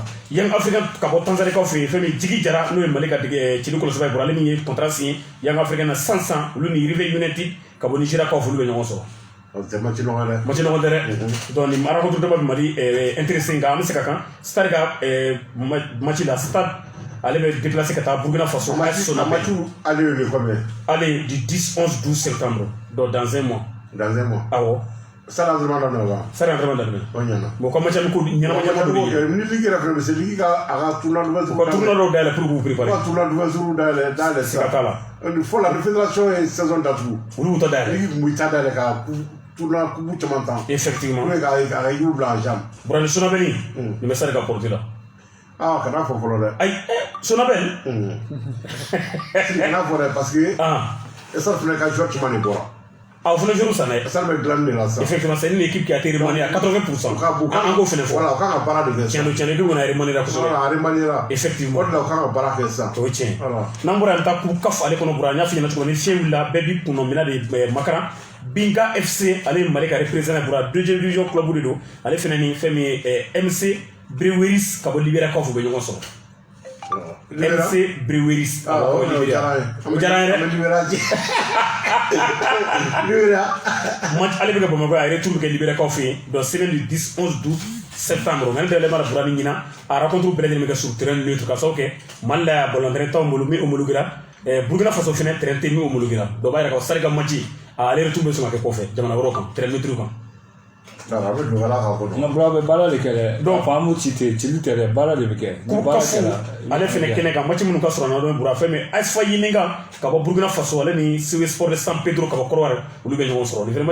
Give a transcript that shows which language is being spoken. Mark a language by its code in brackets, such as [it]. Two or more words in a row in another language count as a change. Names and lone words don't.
[bm] Young African ka bɔ Tanzanikaw fɛ yen fɛn min Jigi Jara n'o ye Mali ka cili kɔlɔsibaa ye bura ale min ye contrat signé Young African na 100 olu ni River United ka bɔ Nigériakaw fɛ olu bɛ ɲɔgɔn sɔrɔ [fr] c'est match [bm] nɔgɔ dɛ match nɔgɔ tɛ dɛ donc nin rencontre dɔ bɛ Mali intéressé nka an bɛ se ka kan Stade ka match la Stade ale bɛ déplacer ka taa Burkina Faso [fr] match aller le combien aller du 10 11 12 septembre donc dans un mois awɔ [bm] Stade entraînement daminɛ wa Stade entraînement daminɛ o ɲɛna [fr] bon comme match [bm] ko ɲɛnama dɔ bɛ yen ni ligue yɛrɛ filɛ [fr] c'est ligue [bm] ka a ka [fr] tournoi d'ouverture [bm] ka tournoi dɔw dayɛlɛ pour k'u préparer ka [fr] tournoi d'ouverture [bm] dayɛlɛ siga t'a la fɔ [fr] la fédération [bm] ye saison datugu olu y'u ta dayɛlɛ ligue kun bɛ ta dayɛlɛ ka tournoi kubu caman tan effectivement n'o ye ka équipe bila [fr] en jambe [bm] bura ni Sonabel nin bɛ Stade ka porte la ka n'a fɔ fɔlɔ dɛ ayi Sonabel kana fɔ dɛ [fr] parce que [bm] Stade fana ka joueur caman de bɔra o fana joueur san dɛ Stade bɛ dilanni de la sisan [fr] effectivement c'est une équipe qui a été remaniée à 80% [bm] an k'o fana fɔ voilà u kan ka baara de kɛ sisan tiɲɛ don kɔni a remanié la kosɛbɛ a remanié la effectivement o de la u kan ka baara kɛ sisan o ye tiɲɛ n'an bɔra yan taa k'u kaf ale kɔnɔ bura n y'a f'i ɲɛna cogo min ni fiɲɛ wulila bɛɛ b'i kunna minɛ de Makaran Binga FC ale ye Mali ka représentant bura [fr] deuxième division [bm] club de don ale fana ni fɛn min ye MC Breweries ka bɔ Libérakaw fɛ u bɛ ɲɔgɔn sɔrɔ MC Breweries o diyara n ye match ale bɛ kɛ Bamakɔ a retour bɛ kɛ Libérakaw fɛ yen donc [fr] semaine du 10 11 12 septembre [bm] nka ne dalen b'a la bura min ɲina a rencontre bɛɛ lajɛlen bɛ kɛ [fr] sur terrain neutre [bm] ka sababu kɛ Mali la yan ballon terrain t'anw bolo min homologuera Burkina Faso fana terrain tɛ min homologuera donc b'a yira k'a fɔ Stade ka match ale retour bɛ sɔn ka kɛ kɔfɛ jamana wɛrɛw kan [fr] terrain neutre [bm] kan nka bura bɛ baara de kɛ dɛ donc an b'u ci ten cili tɛ dɛ baara de bɛ kɛ ale fana kɛnɛ kan match minnu ka sɔrɔ n'a dɔn bura fɛn min ASFA Yemenga ka bɔ Burkina Faso ale ni CW Sport de San Pedro ka bɔ Côte d'Ivoire olu bɛ ɲɔgɔn sɔrɔ nin fana